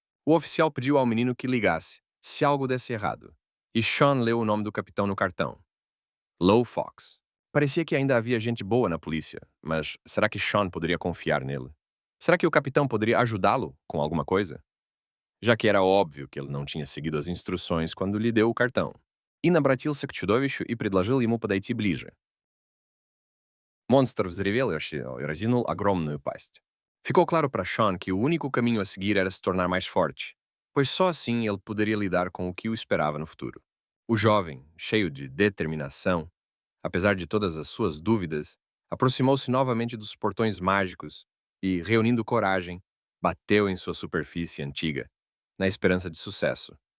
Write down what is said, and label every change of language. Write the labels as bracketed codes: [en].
[pt] O oficial pediu ao menino que ligasse se algo desse errado, e Sean leu o nome do capitão no cartão. Low Fox. Parecia que ainda havia gente boa na polícia, mas será que Sean poderia confiar nele? Será que o capitão poderia ajudá-lo com alguma coisa? Já que era óbvio que ele não tinha seguido as instruções quando lhe deu o cartão. [ru] И обратился к чудовищу и предложил ему подойти ближе. [pt] Monstro [ru] взревел и разинул огромную пасть. [pt] Ficou claro para Sean que o único caminho a seguir era se tornar mais forte, pois só assim ele poderia lidar com o que o esperava no futuro. O jovem, cheio de determinação, apesar de todas as suas dúvidas, aproximou-se novamente dos portões mágicos e, reunindo coragem, bateu em sua superfície antiga, na esperança de sucesso.